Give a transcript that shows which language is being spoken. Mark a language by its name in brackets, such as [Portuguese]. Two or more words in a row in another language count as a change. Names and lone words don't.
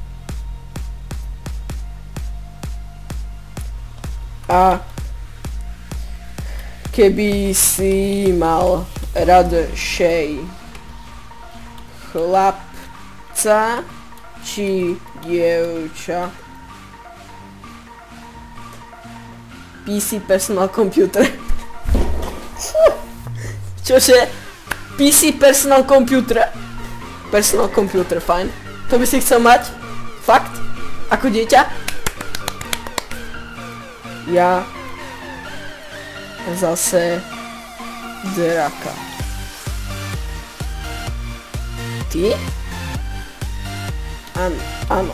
[Slovak] A keby si mal radšej chlapca či dievča? [English] PC personal computer. Čože? PC personal computer? Personal computer, [Slovak] fajn. To by si chcel mať? Fakt? Ako dieťa? Ja zase draka. Ty? Áno.